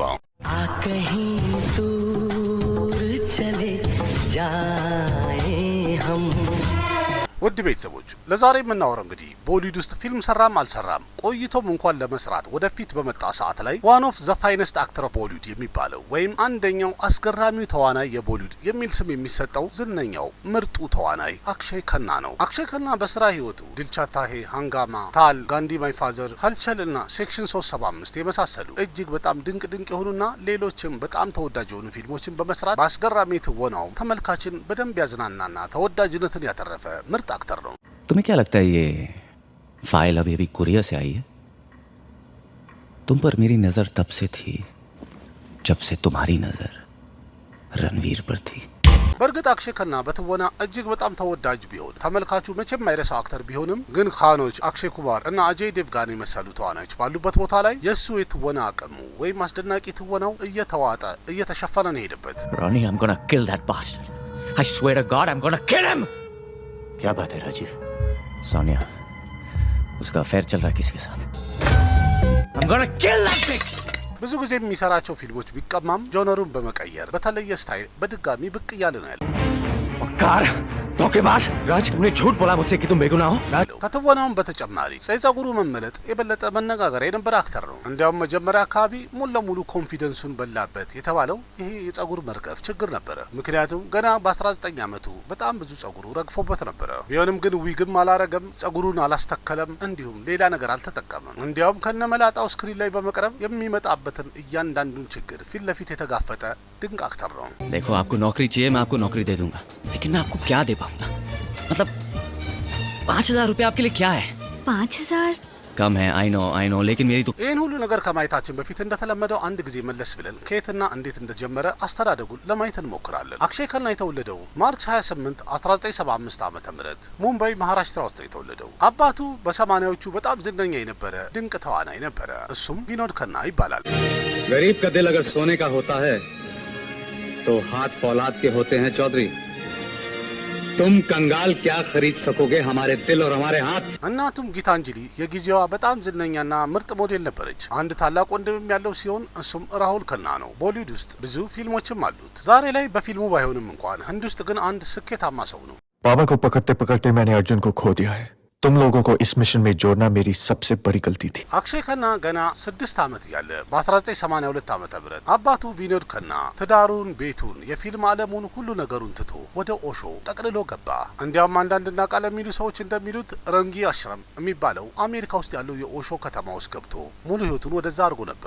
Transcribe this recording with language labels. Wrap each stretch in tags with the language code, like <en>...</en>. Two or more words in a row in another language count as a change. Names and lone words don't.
<hi>कहीं दूर चले जाए हम।</hi> <am>ውድ ቤተሰቦች ለዛሬ የምናወራው እንግዲህ ቦሊውድ ውስጥ ፊልም ሰራም አልሰራም ቆይቶም እንኳን ለመስራት ወደፊት በመጣ ሰዓት ላይ ዋን</am> <en>of the finest actor of Bollywood</en> <am>የሚባለው ወይም አንደኛው አስገራሚው ተዋናይ የቦሊውድ የሚል ስም የሚሰጠው ዝነኛው ምርጡ ተዋናይ አክሼይ ከና ነው። አክሼይ ከና በስራ ህይወቱ ድልቻታሄ፣ ሃንጋማ፣ ታል፣ ጋንዲ ማይ ፋዘር፣ ሀልቸል እና ሴክሽን 375 የመሳሰሉ እጅግ በጣም ድንቅ የሆኑና ሌሎችም በጣም ተወዳጅ የሆኑ ፊልሞችን በመስራት በአስገራሚ ትወናው ተመልካችን በደንብ ያዝናናና ተወዳጅነትን ያተረፈ ምርጥ አክተር ነው።</am> <hi>तुम्हें क्या लगता है ये फाइल अभी अभी कुरियर से आई है? तुम पर मेरी नजर तब से थी जब से तुम्हारी नजर रणवीर पर थी।</hi> <am>በእርግጥ አክሼይ ከና በትወና እጅግ በጣም ተወዳጅ ቢሆን ተመልካቹ መቼም የማይረሳው አክተር ቢሆንም ግን ካኖች አክሼይ ኩማር እና አጀይ ዴቭጋን የመሰሉ ተዋናዮች ባሉበት ቦታ ላይ የሱ የትወና አቅሙ ወይም አስደናቂ ትወናው እየተዋጠ እየተሸፈነ ነው የሄደበት።</am> <en>Ronnie, I'm gonna kill that bastard. I swear to God, I'm gonna kill him.</en> <hi>क्या बात है राजीव? सोनिया, उसका अफेयर चल रहा है किसके साथ?</hi> <en>I'm gonna kill that bitch.</en> <am>ብዙ ጊዜ የሚሰራቸው ፊልሞች ቢቀማም ጆነሩን በመቀየር በተለየ ስታይል በድጋሚ ብቅ እያለ ነው ያለው።</am> <hi>वकार, धोखेबाज राज, तुमने झूठ बोला मुझसे कि तुम बेगुनाह हो। राज</hi> <am>ከትወናውም በተጨማሪ ጸጉሩ መመለጥ የበለጠ መነጋገሪያ የነበረ አክተር ነው። እንዲያውም መጀመሪያ አካባቢ ሙሉ ለሙሉ ኮንፊደንሱን በላበት የተባለው ይሄ የጸጉር መርገፍ ችግር ነበረ። ምክንያቱም ገና በ19 ዓመቱ በጣም ብዙ ጸጉሩ ረግፎበት ነበረ። ቢሆንም ግን ዊግም አላረገም፣ ጸጉሩን አላስተከለም፣ እንዲሁም ሌላ ነገር አልተጠቀመም። እንዲያውም ከነመላጣው ስክሪን ላይ በመቅረብ የሚመጣበትን እያንዳንዱን ችግር ፊት ለፊት የተጋፈጠ ድንቅ አክተር ነው።</am> <hi>देखो आपको नौकरी चाहिए, मैं आपको नौकरी दे दूंगा, लेकिन मैं आपको क्या दे पाऊंगा? मतलब 5,000 रुपये आपके लिए क्या है? 5,000 कम है,</hi> <en>I know,</en> <hi>लेकिन मेरी तो</hi> <am>ይህን ሁሉ ነገር ከማየታችን በፊት እንደተለመደው አንድ ጊዜ መለስ ብለን ከየትና እንዴት እንደጀመረ አስተዳደጉን ለማየት እንሞክራለን። አክሼይ ከና የተወለደው ማርች 28 1975 ዓ.ም ሙምባይ መሃራሽትራ ውስጥ የተወለደው። አባቱ በ80ዎቹ በጣም ዝነኛ የነበረ ድንቅ ተዋናይ ነበረ። እሱም ቪኖድ ከና ይባላል።</am> <hi>गरीब का दिल अगर सोने का होता है तो हाथ फौलाद के होते हैं चौधरी। तुम कंगाल क्या खरीद सकोगे हमारे दिल और हमारे हाथ।</hi> <am>እናቱም ጊታንጅሊ የጊዜዋ በጣም ዝነኛና ምርጥ ሞዴል ነበረች። አንድ ታላቅ ወንድምም ያለው ሲሆን እሱም ራሁል ከና ነው። ቦሊውድ ውስጥ ብዙ ፊልሞችም አሉት። ዛሬ ላይ በፊልሙ ባይሆንም እንኳን ህንድ ውስጥ ግን አንድ ስኬታማ ሰው ነው።</am> <hi>बाबा को पकड़ते पकड़ते मैंने अर्जुन को खो दिया है। तुम लोगों को इस मिशन में जोड़ना मेरी सबसे बड़ी गलती थी।</hi> <am>አክሼይ ከና ገና 6 ዓመት ያለ በ1982 ዓመተ ምህረት አባቱ ቪኖድ ከና ትዳሩን፣ ቤቱን፣ የፊልም ዓለሙን ሁሉ ነገሩን ትቶ ወደ ኦሾ ጠቅልሎ ገባ። እንዲያውም አንዳንድና ቃል የሚሉ ሰዎች እንደሚሉት ረንጊ አሽረም የሚባለው አሜሪካ ውስጥ ያለው የኦሾ ከተማ ውስጥ ገብቶ ሙሉ ህይወቱን ወደዛ አድርጎ ነበረ።</am>